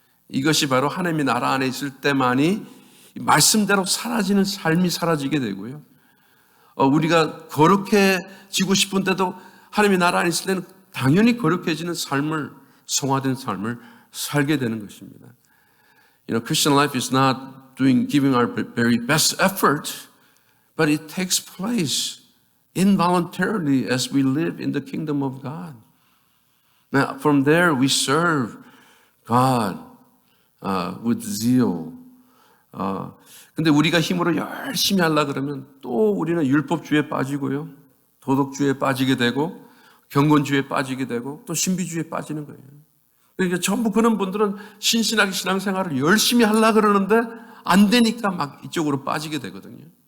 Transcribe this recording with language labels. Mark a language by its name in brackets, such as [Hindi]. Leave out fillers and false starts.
[Korean] 이것이 바로 하나님의 나라 안에 있을 때만이 말씀대로 사라지는 삶이 사라지게 되고요. 우리가 거룩해지고 싶은데도 하나님의 나라 안에 있을 때는 당연히 거룩해지는 삶을, 성화된 삶을 살게 되는 것입니다. [English] Christian life is not giving our very best effort, but it takes place involuntarily as we live in the kingdom of God. Now, from there, we serve God with zeal. [Korean] 근데 우리가 힘으로 열심히 하려고 그러면 또 우리는 율법주의에 빠지고요. 도덕주의에 빠지게 되고 경건주의에 빠지게 되고 또 신비주의에 빠지는 거예요. 그러니까 전부 그런 분들은 신신하게 신앙생활을 열심히 하려고 그러는데 안 되니까 막 이쪽으로 빠지게 되거든요.